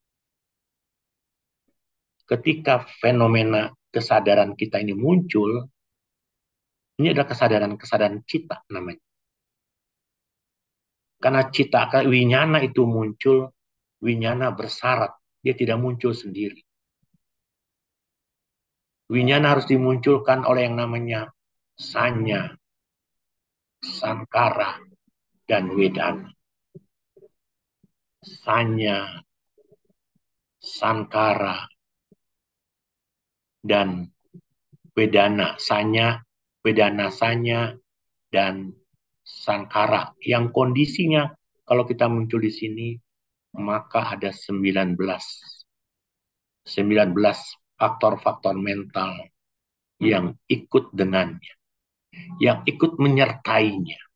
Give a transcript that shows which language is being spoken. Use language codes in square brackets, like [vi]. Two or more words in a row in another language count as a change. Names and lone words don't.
[id] Ketika fenomena kesadaran kita ini muncul, ini adalah kesadaran cita namanya. Karena cita, winyana itu muncul, winyana bersyarat. Dia tidak muncul sendiri. Winyana harus dimunculkan oleh yang namanya sanya, sankara, dan wedana. Sanya, sankara, dan wedana. Sanya, wedana sanya, dan sankara. Yang kondisinya Kalau kita muncul di sini, maka ada 19 faktor-faktor mental yang ikut dengannya, yang ikut menyertainya.